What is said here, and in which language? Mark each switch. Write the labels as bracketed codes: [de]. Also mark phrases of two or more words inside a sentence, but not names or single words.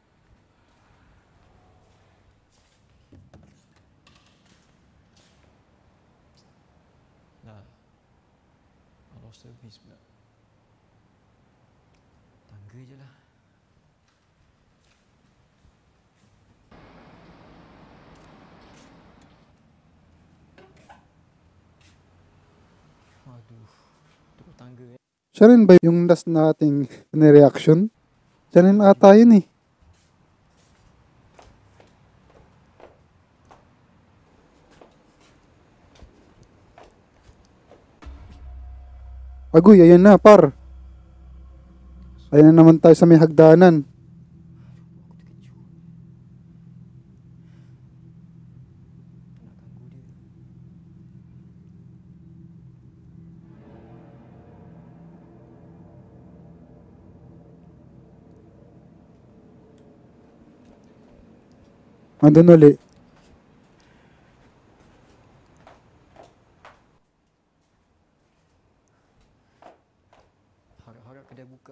[ms] Dah. [en] Out of service [ms] pula. Tangga je lah. Aduh. Tukar tangga [tl] Siya rin ba yung last nating reaction? Siya rin ata yun eh. Agoy, ayan na par. Ayan na naman tayo sa may hagdanan. [ms] Aku terkejut. Tak nak ganggu dia. [tl] Andun uli. [ms] Harap-harap kedai buka.